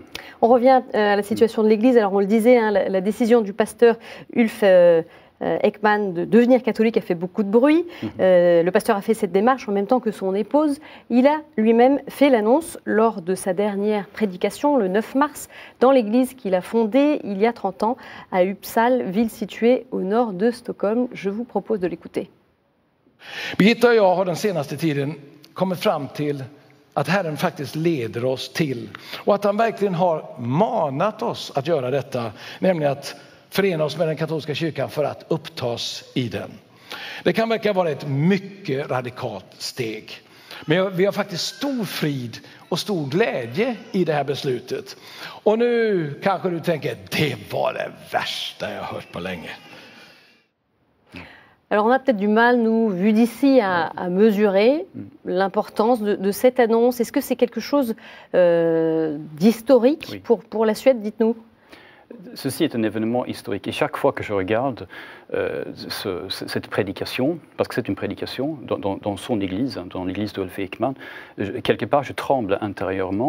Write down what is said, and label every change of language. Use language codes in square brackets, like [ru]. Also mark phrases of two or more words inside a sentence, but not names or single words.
[fr] On revient à la situation de l'Église. Alors on le disait, hein, la décision du pasteur Ulf Ekman de devenir catholique a fait beaucoup de bruit. Le pasteur a fait cette démarche en même temps que son épouse. Il a lui-même fait l'annonce lors de sa dernière prédication, le 9 mars, dans l'église qu'il a fondée il y a 30 ans à Uppsala, ville située au nord de Stockholm. Je vous propose de l'écouter. [sv] Birgitta och jag har den senaste tiden kommit fram till att Herren faktiskt leder oss till och att han verkligen har manat oss att göra detta, nämligen att förena oss med den katolska kyrkan för att upptas i den. Det kan verka vara ett mycket radikalt steg. Men vi har faktiskt stor frid och stor glädje i det här beslutet. Och nu kanske du tänker, det var det värsta jag hört på länge. [fr] Alors on a peut-être du mal, nous, vu d'ici, à mesurer l'importance de cette annonce. Est-ce que c'est quelque chose d'historique pour la Suède, dites-nous? Ceci est un événement historique et chaque fois que je regarde cette prédication, parce que c'est une prédication dans son église, dans l'église de Ulf Ekman, quelque part je tremble intérieurement.